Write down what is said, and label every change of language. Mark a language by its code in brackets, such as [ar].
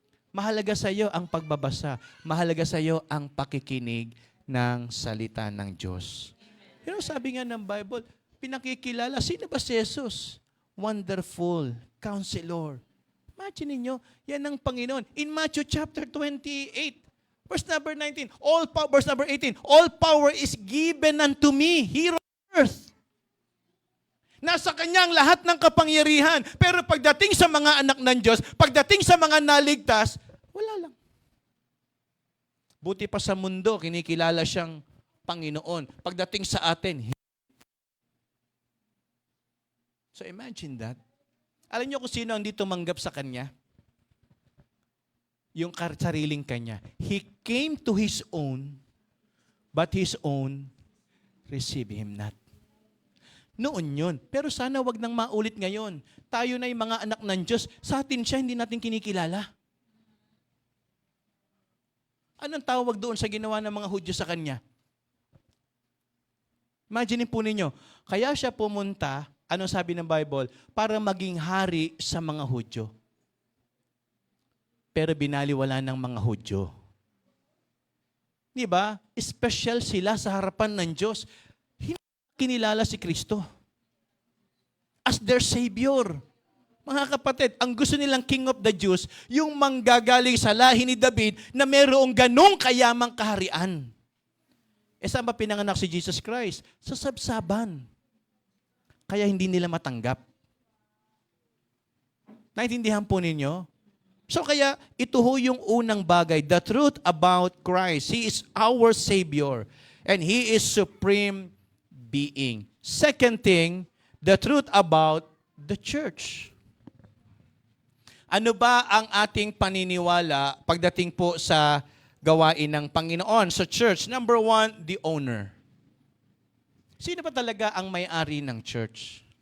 [tl] Mahalaga sa iyo ang pagbabasa. Mahalaga sa iyo ang pakikinig ng salita ng Diyos. Pero sabi nga ng Bible, pinakikilala, sino ba si Jesus? Wonderful, Counselor. Imagine niyo, yan ang Panginoon. [en] In Matthew chapter 28, verse number 19, verse number 18, all power is given unto me here on earth. [tl] Nasa kanyang lahat ng kapangyarihan. Pero pagdating sa mga anak ng Diyos, pagdating sa mga naligtas, wala lang. Buti pa sa mundo, kinikilala siyang Panginoon. Pagdating sa atin, [en] so imagine that. [tl] Alam niyo kung sino ang di tumanggap sa Kanya? Yung sariling Kanya. [en] He came to His own, but His own received Him not. [tl] Noon yun. Pero sana wag nang maulit ngayon. Tayo na yung mga anak ng Diyos. Sa atin siya, hindi natin kinikilala. Anong tawag doon sa ginawa ng mga Hudyo sa Kanya? Imagine po ninyo, kaya siya pumunta, anong sabi ng Bible? Para maging hari sa mga Hudyo. Pero binaliwala ng mga Hudyo. Di ba? Special sila sa harapan ng Diyos. Kinilala si Kristo [en] as their Savior. [tl] Mga kapatid, ang gusto nilang [en] King of the Jews, [tl] yung manggagaling sa lahi ni David na mayroong ganong kayamang kaharian. E saan ba pinanganak si Jesus Christ? Sa sabsaban. Kaya hindi nila matanggap. Naintindihan po ninyo? So kaya ito ho yung unang bagay, [en] the truth about Christ. He is our Savior and He is supreme being. Second thing, the truth about the church. [tl] Ano ba ang ating paniniwala pagdating po sa gawain ng Panginoon sa church? [en] Number one, the owner. [tl] Sino ba talaga ang may-ari ng church?